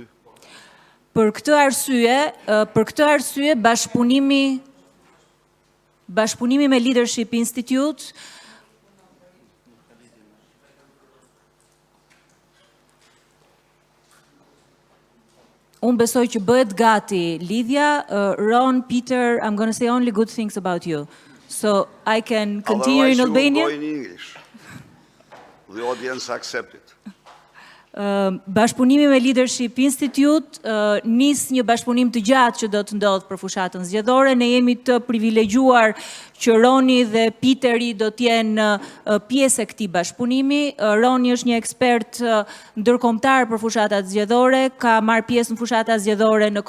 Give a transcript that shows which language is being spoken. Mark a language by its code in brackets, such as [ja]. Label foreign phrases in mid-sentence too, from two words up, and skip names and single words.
[sq] Për këtë arsye bashkëpunimi me Leadership Institute unë besoj që bëhet gati lidhja. [en] Ron, Peter, I'm going to say only good things about you. So I can continue in Albanian. Otherwise you will go in English. The audience accept it. [sq] Bashkëpunimi me Leadership Institute nis një bashkëpunim të gjatë që do të ndodhë për fushatën zgjedhore. Ne jemi të privilegjuar që Roni dhe Peteri do t'jenë pjesë e këtij bashkëpunimi. Roni është një ekspert ndërkombëtar për fushatat zgjedhore, ka marrë pjesë në fushatat zgjedhore në